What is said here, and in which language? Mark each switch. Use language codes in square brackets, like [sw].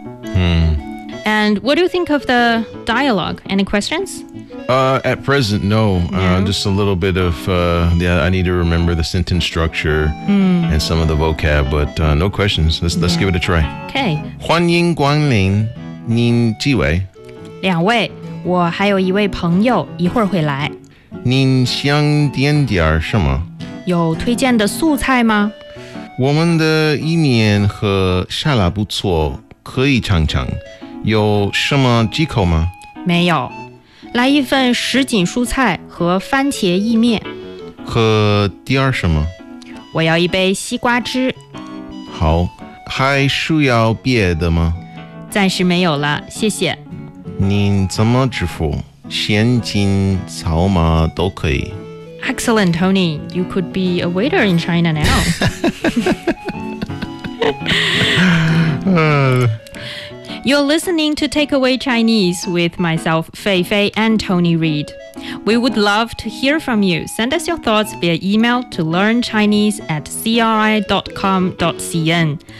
[en] Hmm. And what do you think of the dialogue? Any questions?、 at present, no.、 Yeah. Just a little bit of,、yeah, I need to remember the sentence structure、 hmm. and some of the vocab, but、no questions. Let's give it a try. Okay. [zh] 欢迎光临您几位两位我还有一位朋友一会儿会来您想点点什么有推荐的素菜吗我们的意面和沙拉不错可以尝尝有什么忌口吗没有来一份什锦蔬菜和番茄意面和第二什么我要一杯西瓜汁好还需要别的吗暂时没有了谢谢您怎么支付现金扫码都可以 [en] Excellent, Tony. You could be a waiter in China now. You're listening to Takeaway Chinese with myself, Fei Fei, and Tony Reed. We would love to hear from you. Send us your thoughts via email to learnchinese@cri.com.cn.